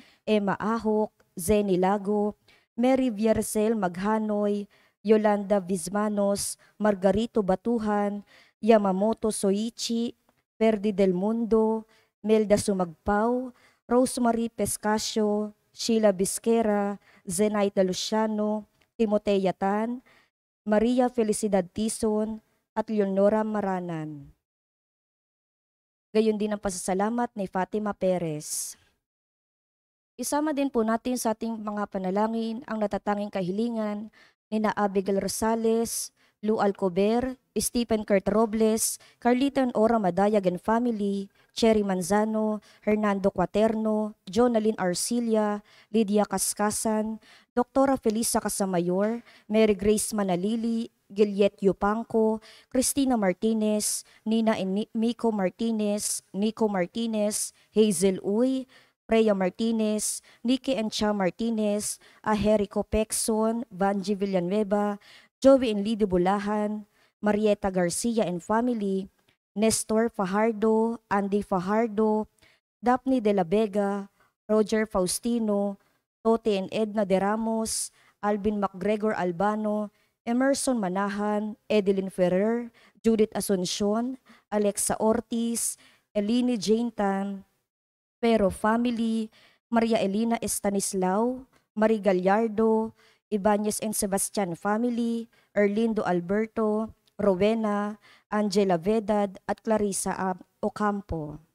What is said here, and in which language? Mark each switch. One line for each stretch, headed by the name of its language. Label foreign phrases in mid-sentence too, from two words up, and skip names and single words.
Filipino: Emma Ahok, Zeni Lago, Mary Viercel Maghanoy, Yolanda Vismanos, Margarito Batuhan, Yamamoto Soichi, Perdi Del Mundo, Melda Sumagpao, Rosemary Pescasio, Sheila Bisquera, Zenaida Luciano, Timotea Tan, Maria Felicidad Tison, at Leonora Maranan. Gayon din ang pasasalamat ni Fatima Perez. Isama din po natin sa ating mga panalangin ang natatanging kahilingan ni na Abigail Rosales, Lou Alcober, Stephen Kurt Robles, Carlita Ora Madayag
English: and Family,
Filipino: Cherry Manzano, Hernando Quaterno, Jonalyn Arcilia, Lydia Kaskasan, Dr. Felisa Casamayor, Mary Grace Manalili, Gilliet Yupanco, Cristina Martinez, Nina and Miko Martinez, Nico Martinez, Hazel Uy, Freya Martinez, Nikki and Cha Martinez, Aherico Pexon, Vanji Villanueva, Joey and Lidy Bulahan, Marieta Garcia
English: and Family,
Filipino: Nestor Fajardo, Andy Fajardo, Daphne de la Vega, Roger Faustino, Tote and Edna de Ramos, Alvin MacGregor Albano, Emerson Manahan, Edeline Ferrer, Judith Asuncion, Alexa Ortiz, Elini Jane Tan, Pero Family, Maria Elena Estanislao, Marie Gallardo, Ibanez and Sebastian Family, Erlindo Alberto, Rowena, Angela Vedad at Clarissa Ocampo.